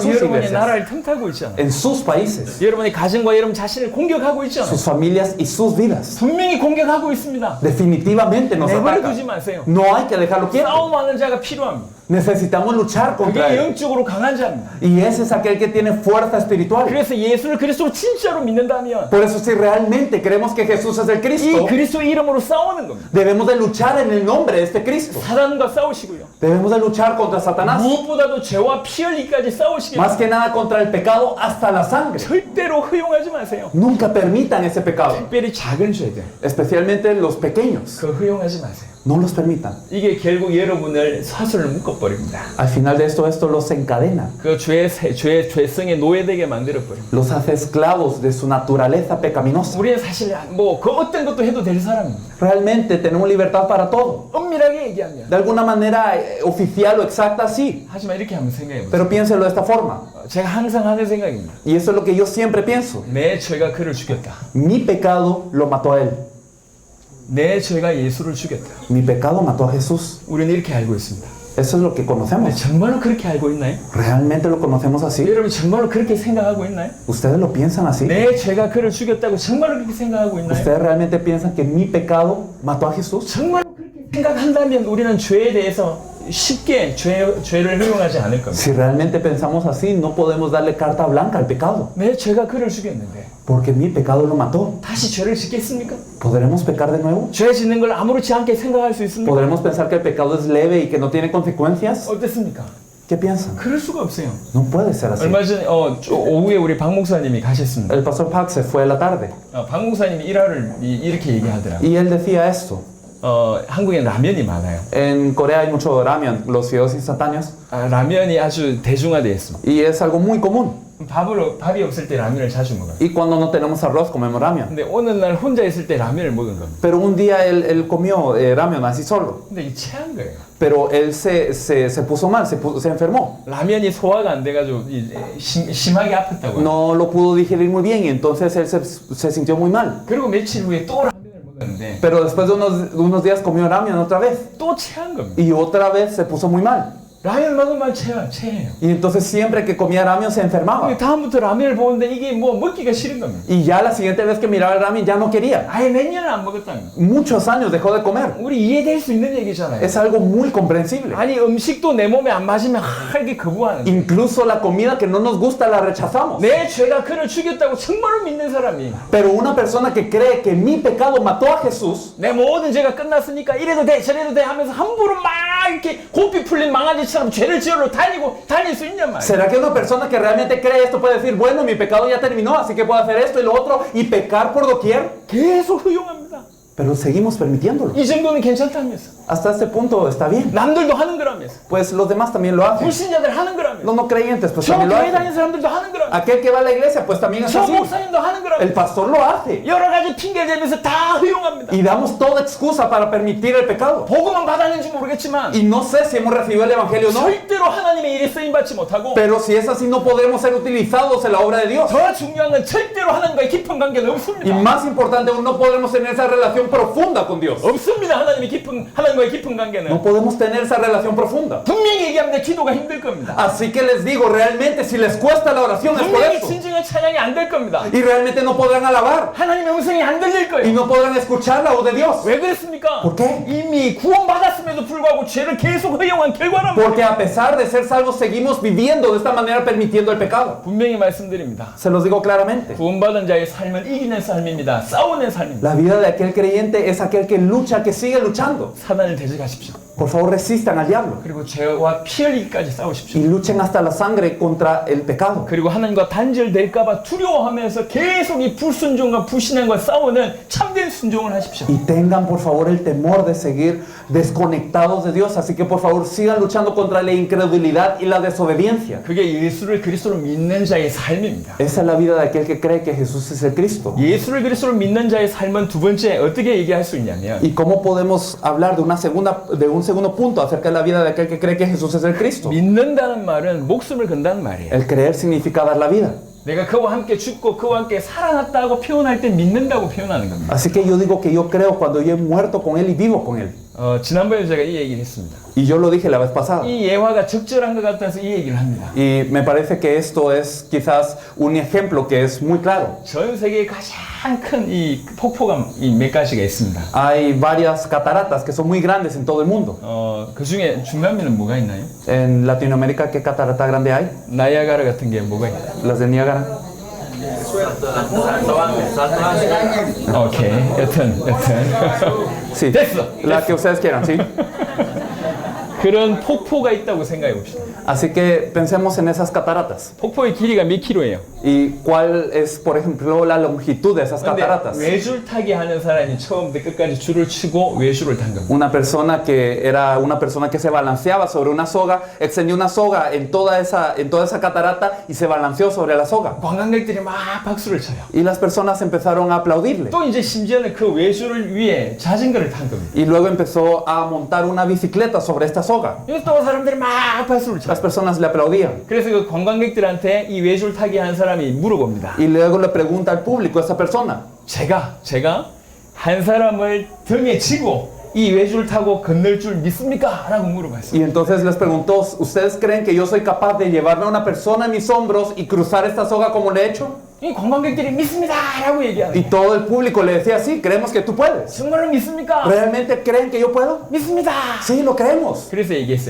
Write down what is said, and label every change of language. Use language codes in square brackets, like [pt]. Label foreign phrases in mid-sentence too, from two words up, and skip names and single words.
[ko] 여러분의 [es] iglesias, [ko] 나라를 틈타고 있잖아요. [es] en sus países, [ko] 여러분의 가정과 여러분 자신을 공격하고 있잖아요. [es] sus familias y sus vidas. [ko] 분명히 공격하고 있습니다. [es] Definitivamente nos [ko] 내버려 [es] ataca. [ko] 두지 마세요. [es] No hay que dejarlo quieto. [ko] 싸움하는 자가 필요합니다. [es] Necesitamos luchar contra [ko] 그게 [es] Él. [ko] 영적으로 강한 자입니다. [es] Y ese es aquel que tiene fuerza espiritual. [ko] 그래서 예수를 그리스도로 진짜로 믿는다면 [es] Por eso si realmente creemos que Jesús es el [ko] 이 [es] Cristo, [ko] 그리스도 이름으로 싸우는 겁니다. [es] debemos de luchar en el nombre de este Cristo. [ko] 사단과 싸우시고요. [es] Debemos de luchar contra Satanás. [ko] 무엇보다도 죄와 피 흘리기까지 싸우시기 [es] Más [ko] 바랍니다. [es] que nada contra el pecado hasta la sangre. [ko] 절대로 허용하지 마세요. [es] Nunca permitan ese pecado. [ko] 특별히 작은 죄들 [es] Especialmente los pequeños. [ko] 그거 허용하지 마세요. [es] No los permitan. [ko] 이게 결국 여러분을 사슬을 묶어버립니다. [es] Al final de esto los encadena. [ko] 그 죄성에 노예되게 만들어버립니다. [es] Los hace esclavos de su naturaleza pecaminosa. [ko] 우리는 사실 뭐 그 어떤 것도 해도 될 사람입니다. [es] Realmente tenemos libertad para todo. [ko] 엄밀하게 얘기하면. [es] De alguna manera oficial o exacta, sí. [ko] 하지만 이렇게 한번 생각해보세요. [es] Pero piénselo de esta forma. [ko] 제가 항상 하는 생각입니다. [es] Y eso es lo que yo siempre pienso. [ko] 내 죄가 그를 죽였다. [es] Mi pecado lo mató a él. [ko] 내 죄가 예수를 죽였다. [es] Mi pecado mató a Jesús. [ko] 우리는 이렇게 알고 있습니다. [es] Eso es lo que [ko] 근데 [es] conocemos. [ko] 정말로 그렇게 알고 있나요? [es] ¿Realmente lo conocemos así? [ko] 여러분 정말로 그렇게 생각하고 있나요? [es] ¿Ustedes lo piensan así? [ko] 내 죄가 그를 죽였다고 정말로 그렇게 생각하고 있나요? [es] ¿Ustedes realmente piensan que mi pecado mató a Jesús? [ko] 정말로 그렇게 생각한다면 우리는 죄에 대해서 쉽게 죄를 허용하지 않을 겁니다. [es] Si realmente pensamos así, no podemos darle carta blanca al pecado. [ko] 내 죄가 그를 죽였는데 [es] Porque mi pecado lo mató. [ko] 다시 죄를 짓겠습니까? [es] ¿Podremos pecar de nuevo? [ko] 죄 짓는 걸 아무렇지 않게 생각할 수 있습니까? [es] ¿Podremos pensar que el pecado es leve y que no tiene consecuencias? [ko] 어떻습니까? [es] ¿Qué piensan? [ko] 그럴 수가 없어요. [es] No puede ser así. [ko] 얼마 전에 오후에 우리 박 목사님이 가셨습니다. [es] El pastor Pac se fue a la tarde [ko] 박 목사님이 일화를 이렇게 얘기하더라고요. [es] y él decía esto. [ko] 한국엔 라면이 많아요. [es] En Corea hay mucho ramen, los fideos instantáneos, [ko] 라면이 아주 대중화되어 있습니다. [es] y es algo muy común. [ko] 밥이 없을 때 라면을 자주 먹어요. [es] Y cuando no tenemos arroz, comemos ramen. [ko] 근데 어느 날 혼자 있을 때 라면을 먹은 겁니다. [es] Pero un día él comió ramen así solo. [ko] 근데 이 체한 거예요. [es] Pero él se puso mal, se enfermó. [ko] 라면이 소화가 안 돼가지고 심하게 아팠다고요. [es] No lo pudo digerir muy bien y entonces él se sintió muy mal. [ko] 그리고 며칠 후에 또 라면을 먹었는데 [es] Pero después de unos días comió ramen otra vez. [ko] 또 체한 겁니다. [es] Y otra vez se puso muy mal. [ko] 라면 먹으면 체해요. [es] Y entonces siempre que comía ramen se enfermaba. [ko] 근데 다음부터 라면을 보는데 이게 뭐 먹기가 싫은 겁니다. [es] Y ya la siguiente vez que miraba el ramen ya no quería. [ko] 아예 몇 년을 안 먹었다는 거. [es] Muchos años dejó de comer. [ko] 우리 이해될 수 있는 얘기잖아요. [es] Es algo muy comprensible. [ko] 아니 음식도 내 몸에 안 맞으면 이게 거부하는 거예요. [es] Incluso la comida que no nos gusta la rechazamos. [ko] 내 죄가 그를 죽였다고 정말로 믿는 사람이 [es] Pero una persona que cree que mi pecado mató a Jesús, [ko] 내 모든 죄가 끝났으니까 이래도 돼 저래도 돼 하면서 함부로 막 이렇게 고삐 풀린 망아지처럼 죄를 지으러 다닐 수 있냔 말이에요. [es] ¿será que una persona que realmente cree esto puede decir, bueno, mi pecado ya terminó, así que puedo hacer esto y lo otro y pecar por doquier? [ko] 계속 허용합니다. [es] Pero seguimos permitiéndolo. [ko] 이 정도는 괜찮다면서. [es] Hasta este punto está bien. [ko] 남들도 하는 거라면서. [es] Pues los demás también lo hacen. [ko] 불신자들 하는 거라면서. [es] Los no creyentes, pues [ko] 저 [es] también lo [ko] 교회 다니는 [es] hacen. [ko] 사람들도 하는 거라면서. [es] Aquel que va a la iglesia, pues también es [ko] 저 [es] así. [ko] 목사님도 하는 거라면서. [es] El pastor lo hace. [ko] 여러 가지 핑계 대면서 다 허용합니다. [es] Y damos toda excusa para permitir el pecado. [ko] 복음은 받았는지 모르겠지만 [es] Y no sé si hemos recibido el evangelio o no. [ko] 절대로 하나님의 일에 쓰임 받지 못하고 [es] Pero si es así, no podremos ser utilizados en la obra de Dios. [ko] 더 중요한 건 절대로 하나님과의 깊은 관계는 [es] Y [ko] 없습니다. [es] más importante aún, no podremos tener esa relación profunda con Dios. [ko] 없습니다. 하나님과의 깊은 관계는. [es] No podemos tener esa relación profunda. [ko] 분명히 얘기하는데 기도가 힘들 겁니다. [es] Así que les digo, realmente si les cuesta la oración es por [ko] 분명히 [es] eso. [ko] 진정한 찬양이 안 될 겁니다. [es] Y realmente no podrán alabar. [ko] 하나님의 음성이 안 들릴 [es] Y [ko] 거예요. [es] no podrán escuchar la voz de Dios. [ko] 왜 그랬습니까? [es] ¿Por qué? [ko] 이미 구원받았음에도 불구하고 죄를 계속 허용한 결과란 말이에요. [es] Porque a pesar de ser salvos, seguimos viviendo de esta manera permitiendo el pecado. [ko] 분명히 말씀드립니다. [es] Se los digo claramente. [ko] 구원받은 자의 삶은 이기는 삶입니다. 싸우는 삶입니다. [es] La vida de aquel creyente creyente es aquel que lucha, que sigue luchando. [ko] 사단을 대적하십시오. [es] Por favor, resistan al diablo [ko] 그리고 죄와 피 흘리기까지 싸우십시오. [es] y luchen hasta la sangre contra el pecado. [ko] 그리고 하나님과 단절될까봐 두려워하면서 계속 이 불순종과 불신앙과 싸우는 참된 순종을 하십시오. [es] Y tengan por favor el temor de seguir desconectados de Dios. Así que por favor sigan luchando contra la incredulidad y la desobediencia. [ko] 그게 예수를 그리스도로 믿는 자의 삶입니다. [es] Esa es la vida de aquel que cree que Jesús es el Cristo. [ko] 예수를 그리스도로 믿는 자의 삶은 두 번째 어떻게 얘기할 수 있냐면 [es] ¿Y cómo podemos hablar de un segundo punto acerca de la vida de aquel que cree que Jesús es el Cristo? [ko] 믿는다는 말은 목숨을 건다는 말이에요. [es] El creer significa dar la vida. [ko] 내가 그와 함께 죽고 그와 함께 살아났다고 표현할 때 믿는다고 표현하는 겁니다. [es] Así que yo digo que yo creo cuando yo he muerto con Él y vivo con Él. [ko] 지난번에 제가 이 얘기를 했습니다. [es] Y yo lo dije la vez pasada. [ko] 이 예화가 적절한 것 같아서 이 얘기를 합니다. [es] Y me parece que esto es quizás un ejemplo que es muy claro. [ko] 전 세계에 가장 큰 이 폭포가 몇 가지가 있습니다. [es] Hay varias cataratas que son muy grandes en todo el mundo. [ko] 그 중에 중남미는 뭐가 있나요? [es] En Latinoamérica, ¿qué catarata grande hay? [ko] 나이아가라 같은 게 뭐가 있나요? [es] Las de Niágara. [ko] 오케이, 여튼. [es] Sí, [ko] 됐어. [es] la que ustedes quieran, ¿sí? [ko] 그런 폭포가 있다고 생각해 봅시다. [es] Así que pensemos en esas cataratas. [ko] 폭포의 길이가 몇 킬로예요? [es] ¿Y cuál es, por ejemplo, la longitud de esas [ko] 근데 [es] cataratas? [ko] 외줄타기 하는 사람이 처음부터 끝까지 줄을 치고 외줄을 탄 겁니다. [es] Una persona que era una persona que se balanceaba sobre una soga, extendió una soga en toda esa catarata y se balanceó sobre la soga. [ko] 관광객들이 막 박수를 쳐요. [es] Y las personas empezaron a aplaudirle. [ko] 또 이제 심지어는 그 외줄을 위에 자전거를 탄 겁니다. [es] Y luego empezó a montar una bicicleta sobre esta soga. [ko] 이거 또 사람들이 막 박수를 쳐요. [es] Las personas le aplaudían. [ko] 그래서 그 관광객들한테 이 외줄 타기 한 사람이 물어봅니다. [es] Y luego le pregunta al público a esa persona. [ko] 제가 한 사람을 등에 지고 이 외줄 타고 건널 줄 믿습니까? 라고 물어봤어요. [es] Y entonces les preguntó, ¿ustedes creen que yo soy capaz de llevarme a una persona en mis hombros y cruzar esta soga como le he hecho? [ko] 이 관광객들이 믿습니다! 라고 얘기하는 [es] Y [ko] 거예요. [es] todo el público le decía, sí, creemos que tú puedes. [ko] 정말로 믿습니까? [es] ¿Realmente creen que yo puedo? [ko] 믿습니다! [es] Sí, lo creemos. [ko] 그래서 얘기했어요.